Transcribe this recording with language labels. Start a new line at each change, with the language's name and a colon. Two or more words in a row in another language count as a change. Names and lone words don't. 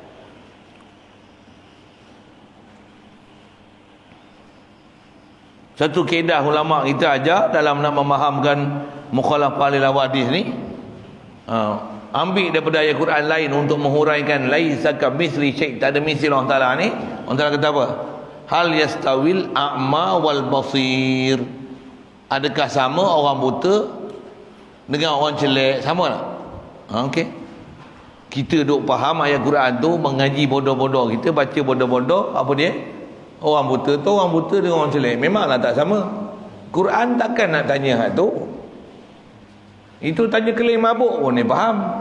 Malay: Satu kaedah ulama kita ajar dalam nak memahamkan
Arabic: مخالفة للحوادث
Malay: ni, ambil daripada ayat Quran lain untuk menghuraikan
Arabic: ليس كمثله شيء',
Malay: tak ada misil Allah Taala ni. Allah Taala kata apa?
Arabic: هل يستوي الأعمى والبصير.
Malay: Adakah sama orang buta dengan orang celek? Sama tak? Okey. Kita duk faham ayat Quran tu, mengaji bodoh-bodoh, kita baca bodoh-bodoh, apa dia? Orang buta tu, orang buta dengan orang celek memanglah tak sama. Quran takkan nak tanya hak tu. Itu tanya kelih mabuk pun dia faham.